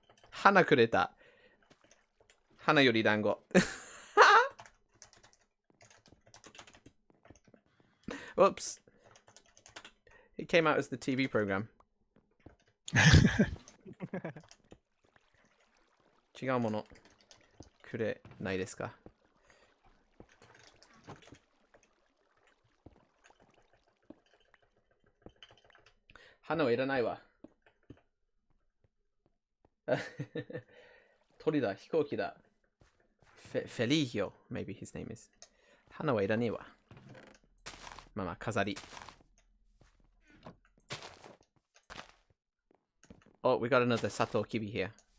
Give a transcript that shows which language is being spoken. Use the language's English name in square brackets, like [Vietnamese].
[Japanese] 花くれた。花より団子。 [English] Whoops. It came out as the TV program. [Japanese] 違うものくれないですか？花はいらないわ。鳥だ、飛行機だ。 [English] フェリーヒョ、maybe his name is. [Japanese] 花はいらねえわ。まあ飾り。 [English] Oh, we got another サトウキビ here.